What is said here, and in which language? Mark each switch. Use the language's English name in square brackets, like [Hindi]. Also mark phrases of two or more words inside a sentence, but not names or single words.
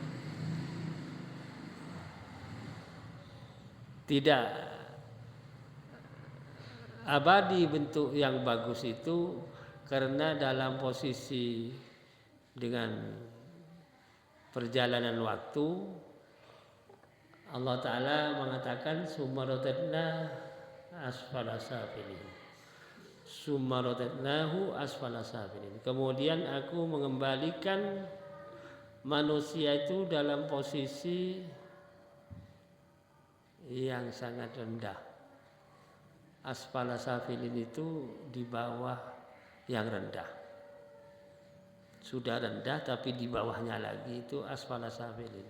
[Indonesian] tidak abadi bentuk yang bagus itu, karena dalam posisi dengan perjalanan waktu Allah Ta'ala mengatakan [Arabic] ثم رددنا أسفل سافلين ثم رددناه أسفل سافلين, [Indonesian] kemudian aku mengembalikan manusia itu dalam posisi yang sangat rendah. [Arabic] أسفل سافلين [Indonesian] itu di bawah yang rendah. Sudah rendah tapi di bawahnya lagi itu [Arabic] أسفل سافلين.